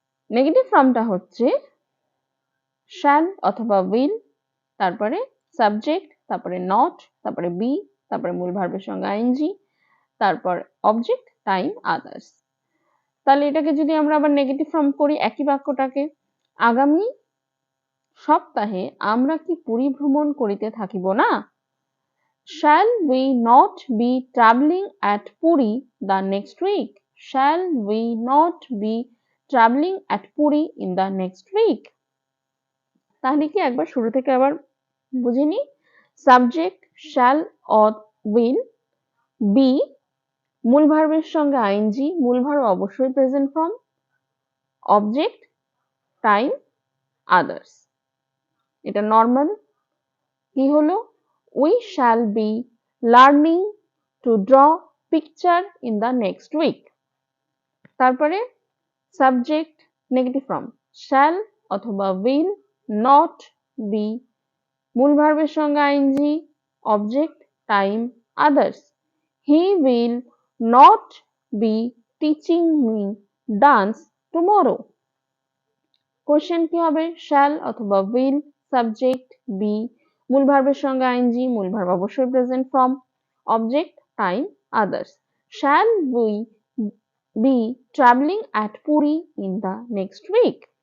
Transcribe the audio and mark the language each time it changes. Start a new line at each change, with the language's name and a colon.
Bangla: Negative ফর্মটা হচ্ছে shall অথবা উইল, তারপরে সাবজেক্ট, তারপরে নট, তারপরে বি, তারপরে মূল ভার্বের সঙ্গে আইএনজি, তারপর অবজেক্ট, টাইম, আদার্স। তাহলে এটাকে যদি আমরা আবার নেগেটিভ ফর্ম করি একই বাক্যটাকে, আগামী সপ্তাহে আমরা কি পুরী ভ্রমণ করিতে থাকিব না?
English: Shall we not be traveling at Puri the next week? Shall we not be traveling at Puri in the next week?
Bangla: তাহলে কি একবার শুরু থেকে আবার বুঝে নি। Subject shall or will, B মূল ভার্বের সঙ্গে আইএনজি, মূল ভার্ব অবশ্যই present form, object, time, others. এটা নর্মাল। কি হলো?
English: We shall be learning to draw picture in the next week.
Bangla: তারপরে সাবজেক্ট নেগেটিভ ফর্ম শ্যাল অথবা উইল, নট, বি মূল ভার্বের সঙ্গে ING, object, time, others.
English: He will not be teaching me dance tomorrow.
Bangla: Question কি হবে? Shall অথবা will, subject, B মূল ভার্বের সঙ্গে আইএনজি, মূল ভার্ব অবশ্যই present form, object, time, others.
English: Shall we be travelling at Puri in the next week?